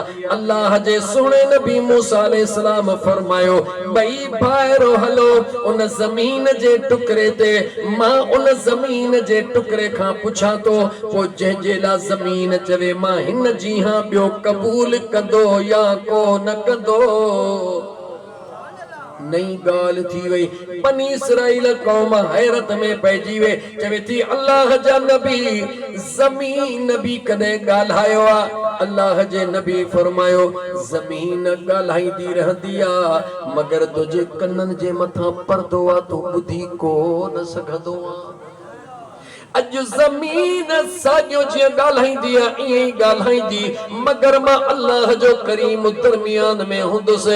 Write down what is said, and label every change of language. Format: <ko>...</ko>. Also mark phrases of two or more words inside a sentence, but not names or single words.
<sd>अल्लाह जे सुहिणे नबी मूसा अलैहिस्सलाम फरमायो, भई भाइरो हलो उन ज़मीन जे टुकरे ते, मां उन ज़मीन जे टुकरे खां पुछां तो, पोइ जंहिंजे लाइ ज़मीन चवे मां हिन जी हां ॿियो क़बूल कंदो या को न कंदो। नई गाल थी वई। बनी इसराइल कौम हैरत में पइजी वे। चवे थी अल्लाह जा नबी ज़मीन भी कदे गाल्हायो आ? अल्लाह जे नबी फरमायो ज़मीन गाल्हाईंदी रहंदी आ, मगर तुझे कन्नन जे मथा पर्दो आ, तू ॿुधी को न सघंदो आ। अज जमीन साॻियो जीअं ॻाल्हाईंदी आहे ईअं ई ॻाल्हाईंदी, मगर मां अल्लाह जो करीम दरमियान में हूंदुसि।</sd>